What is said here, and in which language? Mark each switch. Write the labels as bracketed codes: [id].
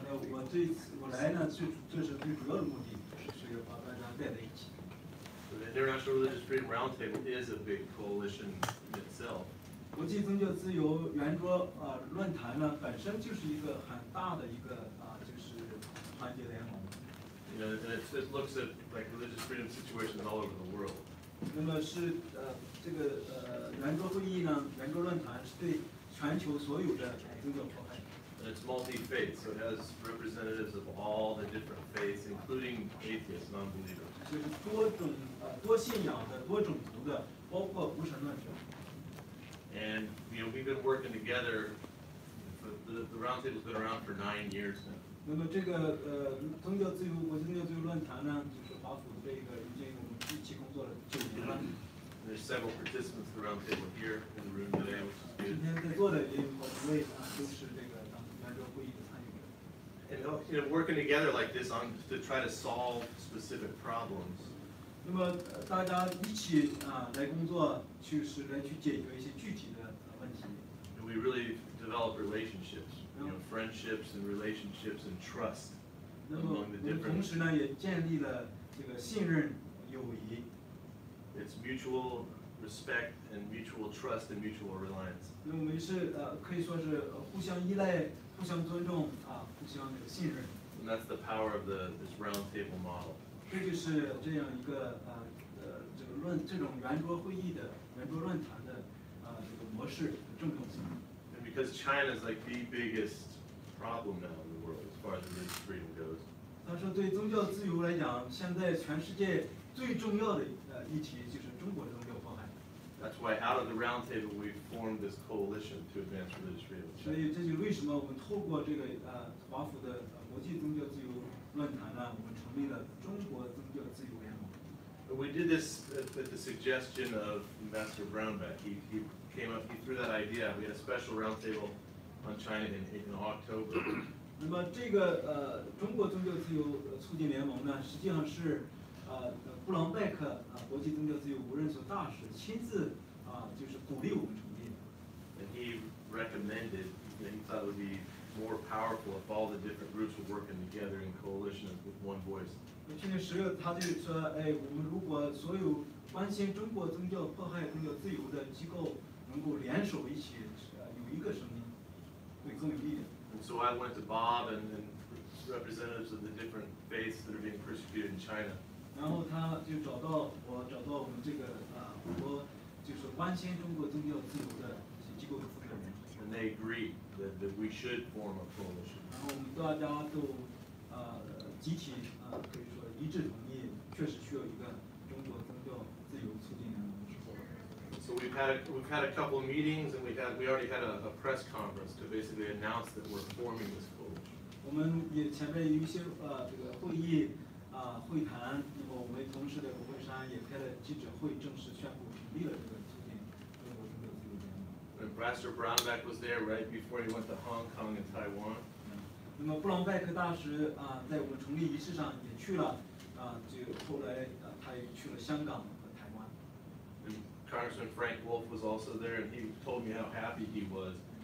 [zh] 我这次我来呢，这是最主要的目的，是要把大家带在一起。 [en] So the International Religious Freedom Roundtable is a big coalition in itself. [zh] 国际宗教自由圆桌论坛呢，本身就是一个很大的一个就是团结联盟。 [en] You know, and it looks at like religious freedom situations all over the world. [zh] 那么是这个圆桌会议呢，圆桌论坛是对全球所有的宗教迫害。 [en] And it's multi-faith, so it has representatives of all the different faiths, including atheists, non-believers. [zh] 就是多种多信仰的、多种族的，包括无神论者。 [en] And you know, we've been working together. The roundtable's been around for 9 years now. [zh] 那么这个宗教自由国际宗教自由论坛呢，就是华府这个已经我们一起工作了9年了。 [en] There's several participants of the roundtable here in the room today, which is good. [zh] 天在座的也有好几位都是这个咱们圆桌会议的参与者。 [en] And you know, working together like this to try to solve specific problems. [zh] 那么大家一起来工作，去解决一些具体的问题。 [en] And we really develop relationships, you know, friendships and relationships and trust [zh] 那么 [en] among the [zh] 我们 [en] different. [zh] 同时呢，也建立了这个信任、友谊。 [en] It's mutual respect and mutual trust and mutual reliance. [zh] 那我们是可以说是互相依赖、互相尊重互相这个信任。 [en] And that's the power of this roundtable model. [zh] 这就是这样一个这种圆桌会议的圆桌论坛的这个模式的正统性。 [en] And because China is like the biggest problem now in the world as far as religious freedom goes. [zh] 他说，对宗教自由来讲，现在全世界最重要的议题就是中国的宗教迫害。 [en] That's why out of the roundtable we formed this coalition to advance religious freedom. [zh] 所以这就为什么我们透过这个华府的国际宗教自由论坛呢，我们成立了中国宗教自由联盟。 [en] But we did this at the suggestion of Ambassador Brownback. He came up, he threw that idea. We had a special roundtable on China in October. [zh] 那么这个中国宗教自由促进联盟呢，实际上是布朗贝克国际宗教自由无任所大使亲自就是鼓励我们成立的。 [en] And he recommended, you know, he thought it would be more powerful if all the different groups were working together in coalition with one voice. [zh] 去年10月，他就说，哎，我们如果所有关心中国宗教迫害、宗教自由的机构能够联手一起，有一个声音，会更有力量。 [en] And so I went to Bob and representatives of the different faiths that are being persecuted in China. [zh] 然后他就找到我们这个很多就是关心中国宗教自由的这些机构的负责人。 [en] And they agreed that we should form a coalition. [zh] 然后我们大家都集体可以说一致同意，确实需要一个中国宗教自由促进联盟之后。 [en] So we've had a couple of meetings and we already had a press conference to basically announce that we're forming this coalition. [zh] 我们也前面有一些这个会议会谈，那么我们同时在国会山也开了记者会，正式宣布成立了这个促进中国宗教自由联盟。 [en] And Pastor Brownback was there right before he went to Hong Kong and Taiwan. [zh] 那么布朗拜克大使在我们成立仪式上也去了就后来他也去了香港和台湾。 [en] And Congressman Frank Wolf was also there, and he told me how happy he was.